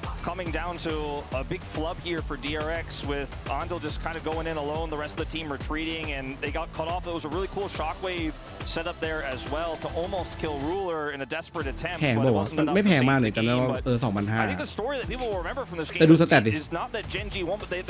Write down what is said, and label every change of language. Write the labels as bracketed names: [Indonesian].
[English] coming down to a big flub here for DRX with Andal just kind of going in alone, the rest of the team retreating, and they got cut off. It was a really cool shockwave set up there as well to almost kill Ruler in a desperate attempt. [Thai] แพงป่าวะไม่แพงมากเลยจำได้ว่า2,500 [English] I think the story that people will remember from this game [Thai] แต่ดูสแตทดิ [English] is not that Genji won, but they